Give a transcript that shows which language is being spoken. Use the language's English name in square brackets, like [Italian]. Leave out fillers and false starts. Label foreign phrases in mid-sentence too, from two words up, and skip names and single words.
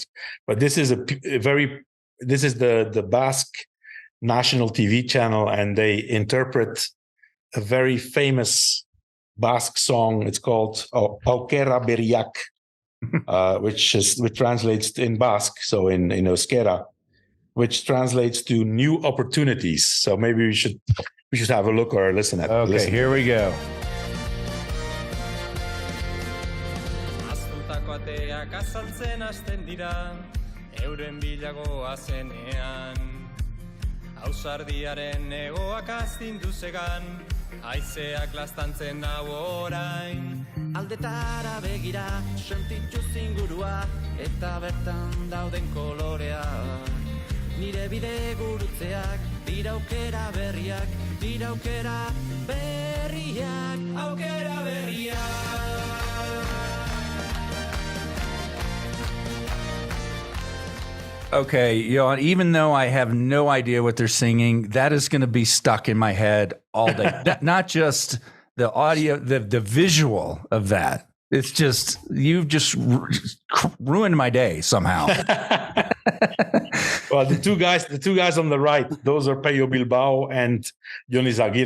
[English] But this is the Basque national TV channel, and they interpret a very famous Basque song. It's called Aukera Berriak, which translates in Basque, so in Euskera, which translates to new opportunities. So maybe we should have a look or listen at. Okay, here we go. [Basque] Ausardiaren negoak astindu zegan, haizeak lastantzen dago orain. Aldetara begira, sentitu zingurua, eta bertan dauden kolorea. Nire bide gurutzeak, dira aukera berriak, aukera berriak. [English] Okay, Johan, even though I have no idea what they're singing, that is going to be stuck in my head all day. Not just the audio, the visual of that. It's just, you've just ruined my day somehow. Well, the two guys on the right, those are Pello Bilbao and Johnny Zaguirre.